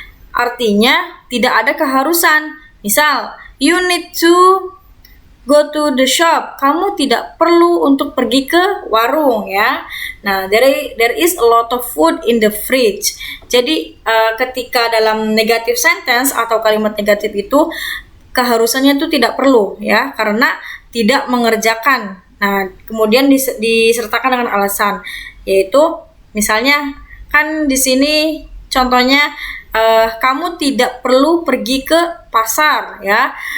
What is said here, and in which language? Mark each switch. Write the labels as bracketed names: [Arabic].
[Indonesian] Artinya tidak ada keharusan. [English] Misal, you need to go to the shop. [Indonesian] Kamu tidak perlu untuk pergi ke warung ya. [English] Nah, there is a lot of food in the fridge. [Indonesian] Jadi ketika dalam negative sentence atau kalimat negatif itu keharusannya itu tidak perlu ya, karena tidak mengerjakan. Nah, kemudian disertakan dengan alasan, yaitu misalnya kan di sini contohnya kamu tidak perlu pergi ke pasar ya.